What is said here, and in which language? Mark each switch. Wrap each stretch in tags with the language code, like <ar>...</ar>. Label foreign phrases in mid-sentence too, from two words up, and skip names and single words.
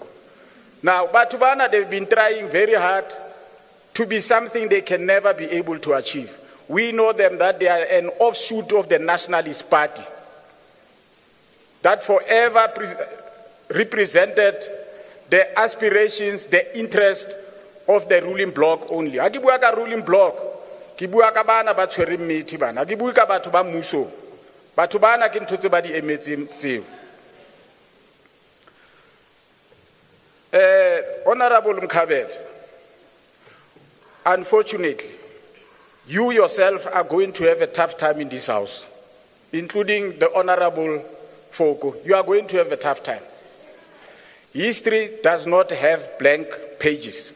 <st>Now, batho bana,</st> <en>they've been trying very hard to be something they can never be able to achieve. We know them that they are an offshoot of the Nationalist Party that forever represented the aspirations, the interest of the ruling bloc only.</en> <st>Ha ke bua ka</st> <en>ruling bloc,</en> <st>ke bua ka bana ba tshwereng methi bana, ha ke bua ka batho ba mmuso. Batho bana ke ntho tse ba di emetseng tseo.</st> <en>Honorable Mkhabela, unfortunately, you yourself are going to have a tough time in this house, including the Honorable Foko. You are going to have a tough time. History does not have blank pages.</en>